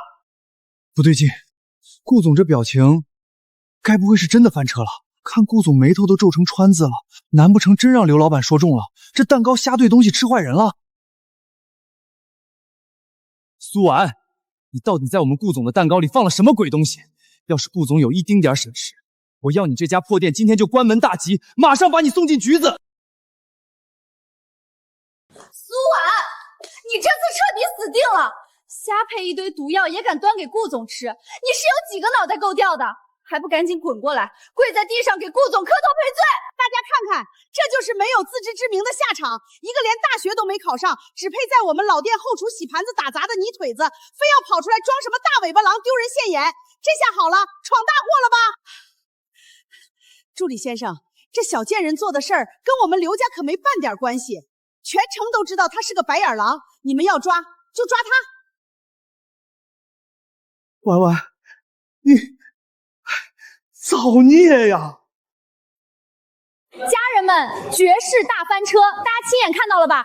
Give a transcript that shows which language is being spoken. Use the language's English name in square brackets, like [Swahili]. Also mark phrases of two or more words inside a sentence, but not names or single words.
[Chinese] 不对劲，顾总这表情，该不会是真的翻车了？看顾总眉头都皱成川字了，难不成真让刘老板说中了？这蛋糕瞎兑东西吃坏人了？蘇婉，你到底在我們顧總的蛋糕裡放了什麼鬼東西？要是顧總有一丁點閃失，我要你這家破店今天就關門大吉，馬上把你送進局子！蘇婉，你這次徹底死定了！瞎配一堆毒藥也敢端給顧總吃，你是有幾個腦袋夠掉的？還不趕緊滾過來，跪在地上給顧總磕頭賠罪！大家看看，這就是沒有自知之明的下場。一個連大學都沒考上，只配在我們老店後廚洗盤子打雜的泥腿子，非要跑出來裝什麼大尾巴狼，丟人現眼。這下好了，闖大禍了吧？助理先生，這小賤人做的事兒跟我們劉家可沒半點關係，全城都知道他是個白眼狼，你們要抓就抓他。婉婉，你造孽呀！家人們，絕世大翻車，大家親眼看到了吧？